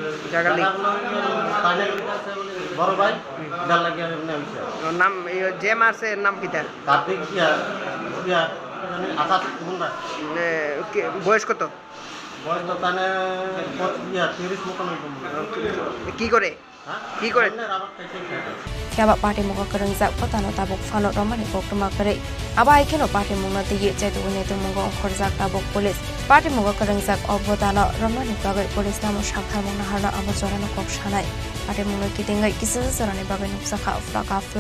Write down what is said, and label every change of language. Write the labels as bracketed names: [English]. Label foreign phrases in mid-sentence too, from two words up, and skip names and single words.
[Bangla] বড় ভাই নাম যে মারছে নাম কিতা? কার্তিক বয়স কত? বয়স তো তানে 30 মতন। কি করে [Kok Borok] Kaya party mo kereng zak patano tabok fano romani koktuma kere. Aba ikeno party mo ngati ye jaitu wene mo ngong khorzak tabok police. Party mo kereng zak obotano romani bagai police namo shakhai mo naharna abo jorano kok shanai. Party mo ki tingai kisa sarani bagai nuksa kha afla.